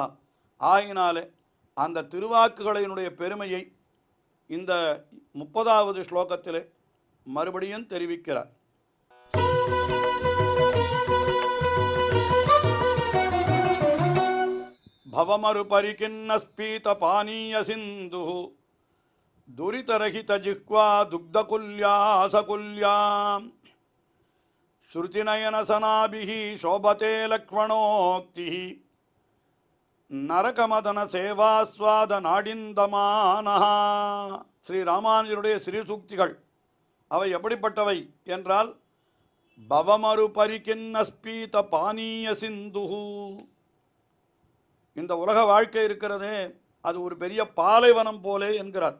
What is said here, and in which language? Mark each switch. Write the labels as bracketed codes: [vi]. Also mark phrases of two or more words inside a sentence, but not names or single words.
[ta] ஆகினாலே அந்த திருவாக்குகளினுடைய பெருமையை இந்த 30வது ஸ்லோகத்திலே மறுபடியும் தெரிவிக்கிறார். [sa] भवमरु परिखिन्न स्फीत पानीय सिन्धु दुरितरहित जिह्वा दुग्धकुल्यासकुल्यां श्रुतिनयनसनाभिः शोभते लक्ष्मणोक्तिः नरकमदन सेवास्वाद नाडिन्दमानः. [ta] ஸ்ரீ ராமானுஜருடைய ஸ்ரீசூக்திகள் அவை எப்படிப்பட்டவை என்றால், [sa] भवमरु परिखिन्न स्फीत पानीय सिन्धु. [ta] இந்த உலக வாழ்க்கை இருக்கிறதே, அது ஒரு பெரிய பாலைவனம் போலே என்கிறார்.